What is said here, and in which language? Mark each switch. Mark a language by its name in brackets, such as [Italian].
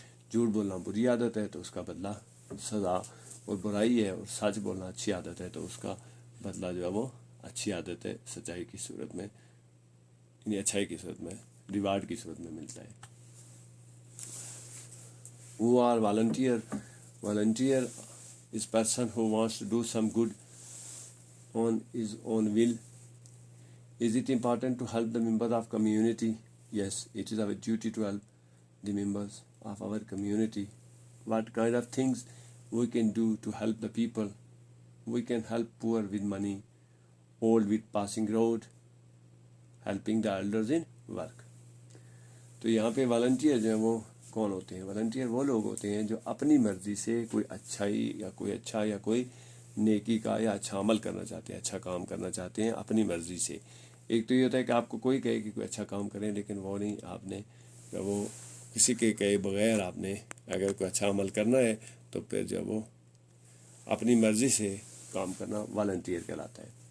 [Urdu] جھوٹ بولنا بری عادت ہے تو اس کا بدلہ سزا اور برائی ہے، اور سچ بولنا اچھی عادت ہے تو اس کا بدلہ جو ہے وہ اچھی عادت ہے، سچائی کی صورت میں، یعنی اچھائی کی صورت میں، ریوارڈ کی صورت میں ملتا ہے. [English] Who are volunteer? Volunteer is person who wants to do some good on his own will. Is it important to help the members of community? Yes, it is our duty to help the members of our community. What kind of things we can do to help the people? We can help poor with money, old with passing road, helping the elders in work. [Urdu] تو یہاں پہ volunteer جو ہیں وہ کون ہوتے ہیں؟ Volunteer وہ لوگ ہوتے ہیں جو اپنی مرضی سے کوئی اچھائی یا کوئی اچھا یا کوئی نیکی کا یا اچھا عمل کرنا چاہتے ہیں، اچھا کام کرنا چاہتے ہیں اپنی مرضی سے. ایک تو یہ ہوتا ہے کہ آپ کو کوئی کہے کہ کوئی اچھا کام کریں، لیکن وہ نہیں، آپ نے وہ کسی کے کہے بغیر آپ نے اگر کوئی اچھا عمل کرنا ہے تو پھر جو وہ اپنی مرضی سے کام کرنا والنٹیئر کہلاتا ہے.